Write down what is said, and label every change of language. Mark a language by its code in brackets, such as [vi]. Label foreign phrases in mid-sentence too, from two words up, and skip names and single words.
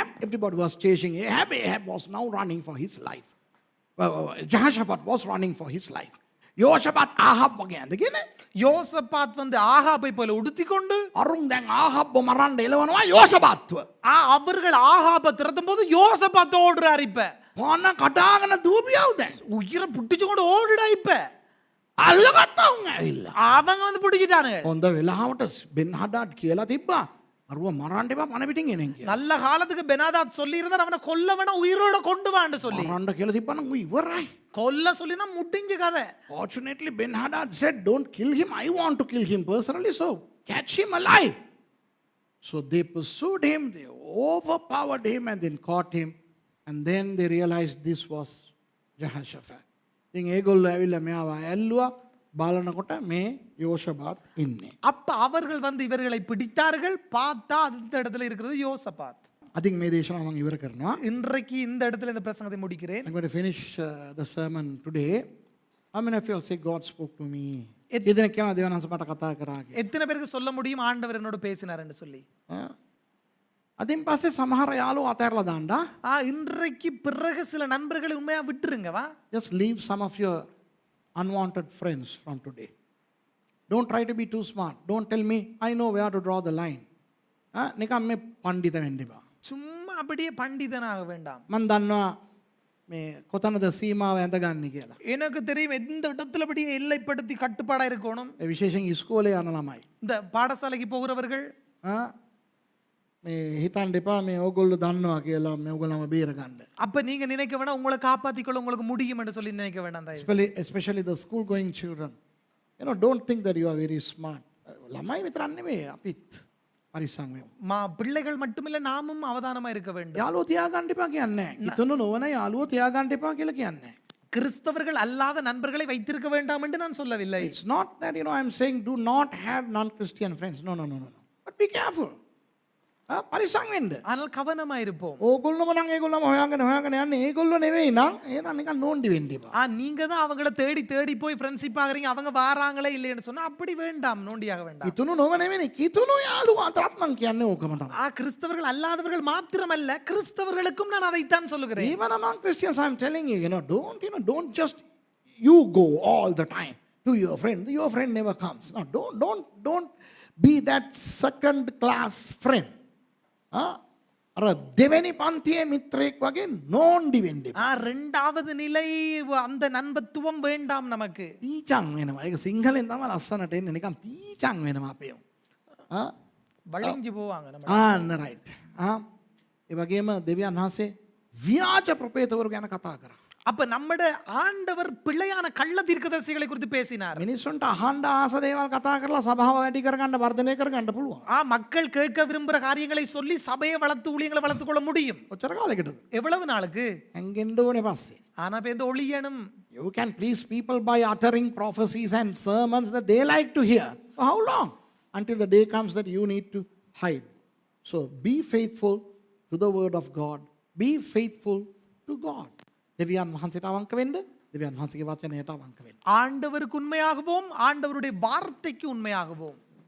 [en] Everybody was chasing Ahab. Ahab was now running for his life. Jehoshaphat was running for his life. [si] Jehoshaphat ආහාබ් වගේ ඇඳගෙන [ta] யோசபாத் வந்து ஆகாபை போல உடுத்திக்கொண்டு [si] අරුන් දැන් ආහාබ්ව මරන්න එළවනවා යෝෂපාත්ව. [ta] அவர்கள் ஆகாப திறத்தும் போது யோசபாத் ஓடுறாரு. இப்ப [si] මොන කටාගෙන දූපියව දැන්. [ta] உயிரை புடிச்சு கொண்டு ஓடுடா. இப்ப [si] අල්ලගත්තා උන් ඇවිල්ලා. [ta] அவங்க வந்து பிடிச்சிட்டானுங்க. [si] හොඳ වෙලාවට බෙන් හඩාඩ් කියලා තිබ්බා. අරුව මරන්න එපා පණ පිටින් එන කියලා. [ta] நல்ல காலத்துக்கு பெனாதாத் சொல்லி இருந்தார், அவனை கொல்ல வேணாம், உயிரோட கொண்டு வான்னு சொல்லி. [si] මරන්න කියලා තිබ්බනම් ඌ ඉවරයි. [ta] கொல்ல சொல்லி தான் முடிஞ்ச கதை. [en] Fortunately, Ben Hadad said, don't kill him. I want to kill him personally, so catch him alive. So they pursued him, they overpowered him and then caught him. And then they realized this was Jehoshaphat. [si] ඉතින් ඒගොල්ලෝ ඇවිල්ලා මෙයාව ඇල්ලුවා. බලනකොට මේ යෝෂපාත් ඉන්නේ. [ta] அப்ப அவர்கள் வந்து இவர்களை பிடித்தார்கள். பார்த்தா அந்த இடத்துல இருக்கிறது யோசபாத். [si] අදින් මේ දේශනාව මම ඉවර කරනවා. [ta] இன்றைக்கு இந்த இடத்துல இந்த பிரசங்கத்தை முடிக்கிறேன். [en] I'm going to finish the sermon today. How many of you say God spoke to me? [si] එදින කියනවා දෙවියන් වහන්සේ මට කතා කරා කියලා. [ta] எத்தனை பேருக்கு சொல்ல முடியும் ஆண்டவர் என்னோட பேசினார்னு சொல்லி? [si] අදින් පස්සේ සමහර යාළුවෝ අතහැරලා දාන්නා. [ta] இன்றைக்கு பிறகு சில நண்பர்களை உண்மையா விட்டுருங்க வா. [en] Just leave some of your unwanted friends from today. Don't try to be too smart. Don't tell me I know where to draw the line. [si] නිකම් මේ පඬිත වෙන්න එපා. [ta] சும்மா அப்படியே பண்டிதனாக வேண்டாம். [si] මම දන්නවා මේ කොතනද සීමාව ඇඳගන්නේ කියලා. [ta] எனக்கு தெரியும் எந்த இடத்துல அப்படியே எல்லைப்படுத்தி கட்டுப்பாடா இருக்கணும். [si] ඒ විශේෂයෙන් ඉස්කෝලේ යන ළමයි. [ta] இந்த பாடசாலைக்கு போகிறவர்கள் [si] මේ හිතන්න එපා මේ ඕගොල්ලෝ දන්නවා කියලා මේ ඕගොල්ලෝම බේර ගන්න. [ta] அப்ப நீங்க நினைக்க வேணாம் உங்களை காப்பாத்திக்கொள்ள உங்களுக்கு முடியும் என்று சொல்லி நினைக்க வேண்டாம் தயவு செய்து. [en] Especially the school going children. You know, don't think that you are very smart. [si] ළමයි විතරක් නෙමෙයි අපිත් පරිස්සම් වෙමු. [ta] பிள்ளைகள் மட்டுமில்ல நாமும் அவதானமா இருக்க வேண்டும். [si] යාළුවෝ තියාගන්න එපා කියන්නේ නැහැ. ඉතුණු නොවන යාළුවෝ තියාගන්න එපා කියලා කියන්නේ නැහැ. [ta] கிறிஸ்தவர்கள் அல்லாத நண்பர்களை வைத்திருக்க வேண்டாம் என்று நான் சொல்லவில்லை. [en] It's not that, you know, I'm saying do not have non-Christian friends. No. But be careful. [si] පරිස්සම් වෙන්න. [ta] ஆனால் கவனமா இருப்போம். [si] ඕගොල්ලෝම නම් ඒගොල්ලෝම හොයාගෙන යන්නේ ඒගොල්ලෝ නෙවෙයි නම් එහෙනම් නිකන් නෝන්ඩි වෙන්න එපා. [ta] நீங்க தான் அவங்கள தேடி தேடி போய் ஃப்ரெண்ட்ஷிப் ஆகுறீங்க அவங்க வாராங்களே இல்லைன்னு சொன்னா அப்படி வேண்டாம் நோண்டியாக வேண்டாம். [si] ඉතුණු නොව නෙවෙයි කිතුණු යාළුවා අතරත් මං කියන්නේ ඕකම තමයි. [ta] கிறிஸ்தவர்கள் அல்லாதவர்கள் மாத்திரமல்ல கிறிஸ்தவர்களுக்கும் நான் அதைத்தான் சொல்லுகிறேன். [en] Even among Christians I'm telling you, don't just you go all the time to your friend. Your friend never comes. No, don't be that second class friend. [si] අර දෙවෙනි පන්තියේ මිත්‍රයෙක් වගේ නෝන්ඩි වෙන්න එපා. [ta] இரண்டாவது நிலை அந்த நண்பத்துவம் வேண்டாம் நமக்கு. [si] පීචං වෙනවා. ඒක සිංහලෙන් තමයි ලස්සනට එන්නේ. නිකන් පීචං වෙනවා අපේ. [ta] வளைஞ்சு போவாங்க நம்ம. [si] ආන්න රයිට්. ඒ වගේම දෙවියන් වහන්සේ ව්‍යාජ ප්‍රපේතවරු ගැන කතා කරා. [ta] அப்ப நம்மட ஆண்டவர் பிள்ளையான கள்ள தீர்க்கதரிசிகளை குறித்து பேசினார். [si] මිනිස්සුන්ට අහන්න ආස දේවල් කතා කරලා සභාව වැඩි කරගන්න වර්ධනය කරගන්න පුළුවන්. [ta] மக்கள் கேட்க விரும்புற காரியங்களை சொல்லி சபையை வளர்த்து ஊழியங்களை வளர்த்துக் கொள்ள முடியும். [si] ඔච්චර කාලෙකටද? [ta] எவ்வளவு நாளுக்கு? [si] හැංගෙන්න ඕනේ පස්සේ. [ta] ஆனா பேருந்து ஒளியணும். [en] You can please people by uttering prophecies and sermons that they like to hear. For how long? Until the day comes that you need to hide. So be faithful to the word of God. Be faithful to God. [si] දෙවියන් වහන්සේට අවංක වෙන්න, දෙවියන් වහන්සේගේ වචනයට අවංක වෙන්න. [ta] ஆண்டவருக்கு உண்மையாகவும் ஆண்டவருடைய வார்த்தைக்கு உண்மையாகவும்